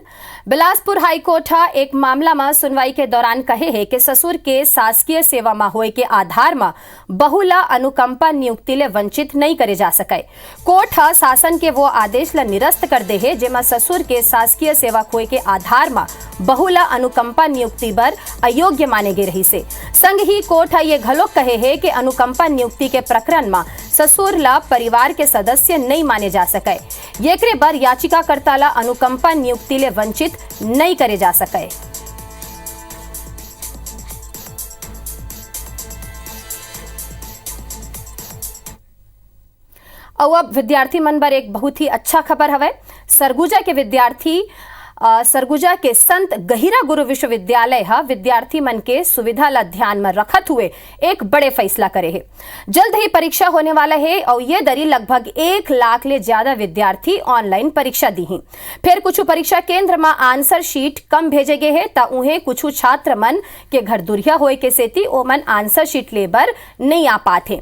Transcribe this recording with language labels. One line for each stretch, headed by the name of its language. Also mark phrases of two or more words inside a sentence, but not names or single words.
Chhattisgarhi: बिलासपुर हाई कोर्ट एक मामला में सुनवाई के दौरान कहे है कि ससुर के शासकीय सेवा में होए के आधार में बहुला अनुकंपा नियुक्ति ले वंचित नहीं करे जा सके। कोर्ट शासन के वो आदेश ला निरस्त कर दे है जेमा ससुर के शासकीय सेवा होए के आधार में बहुला अनुकंपा नियुक्ति बर अयोग्य माने गे रही से। संग ही कोर्ट ये घलोक कहे है कि अनुकंपा नियुक्ति के प्रकरण में ससुर ला परिवार के सदस्य नहीं माने जा सके। येकरे बर याचिकाकर्ता ला अनुकंपा नियुक्ति ले वंचित नहीं करे जा सके। और अब विद्यार्थी मन बर एक बहुत ही अच्छा खबर हवे। सरगुजा के विद्यार्थी सरगुजा के संत गहिरा गुरु विश्वविद्यालय विद्यार्थी मन के सुविधा ला ध्यान में रखत हुए एक बड़े फैसला करे है। जल्द ही परीक्षा होने वाला है और ये दरी लगभग 1 लाख ले ज्यादा विद्यार्थी ऑनलाइन परीक्षा दी हैं। फिर कुछ परीक्षा केंद्र में
English: answer sheet
Chhattisgarhi: कम भेजे गए है ता उन्हें कुछ छात्र मन के घर दुरिया होए के सेती ओमन
English: answer sheet
Chhattisgarhi: लेबर नहीं आ पाते।